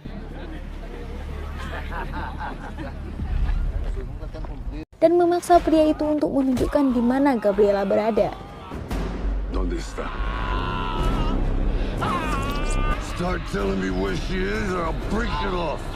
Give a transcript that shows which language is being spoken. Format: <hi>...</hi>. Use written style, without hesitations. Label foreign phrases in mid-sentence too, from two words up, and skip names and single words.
<id>Dan memaksa pria itu untuk menunjukkan di mana Gabriela berada.</id> <es>¿Dónde está?</es> <en>Start telling me where she is or I'll break it off.</en>